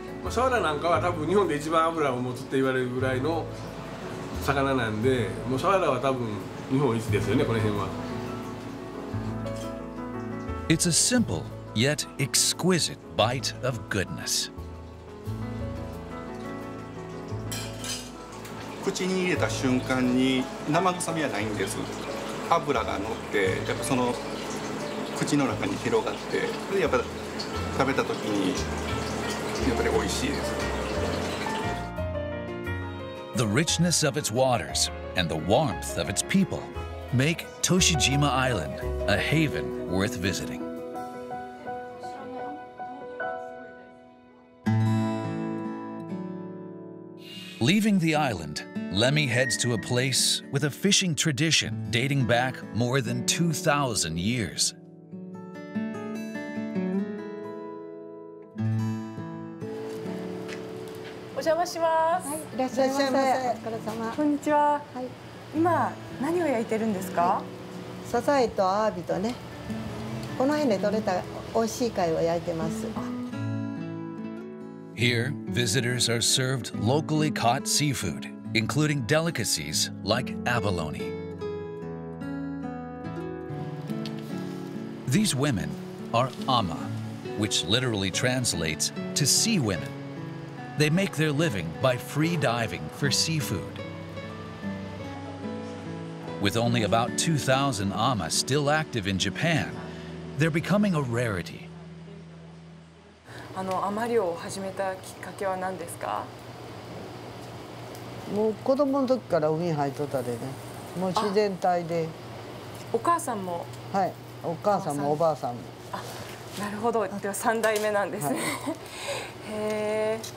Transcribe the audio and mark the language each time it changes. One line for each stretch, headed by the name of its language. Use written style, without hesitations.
Japanese: サワラなんかは多分日本で一番脂を持つって言われるぐらいの魚なんで、もうサワラは多分日本一ですよね、この辺は。
English: It's a simple yet exquisite bite of goodness.
Japanese: 口に入れた瞬間に生臭みはないんです。脂が乗ってやっぱその口の中に広がって、でやっぱ食べた時にやっぱり美味しいです。
English: The richness of its waters and the warmth of its people make Toshijima Island a haven worth visiting. Leaving the island, Lemmy heads to a place with a fishing tradition dating back more than 2,000 years.
Japanese: 魔します。はい、いらっしゃいませ。お疲れ様。こんにちは。はい。今何を焼いてるんですか？サザエとアワビとね、この辺で採れた美味しい貝を焼いてます。
English: Here, visitors are served locally caught seafood, including delicacies like abalone. These women are ama, which literally translates to sea women. They make their living by free diving for seafood. With only about 2,000 ama still active in Japan, they're becoming a rarity.
Japanese: 海漁を始めたきっかけは何ですか？もう子供の時から海入っとったでね。もう自然体で。お母さんも。はい。お母さんもおばあさんも。あ、なるほど。では3代目なんですね。はい、へえ。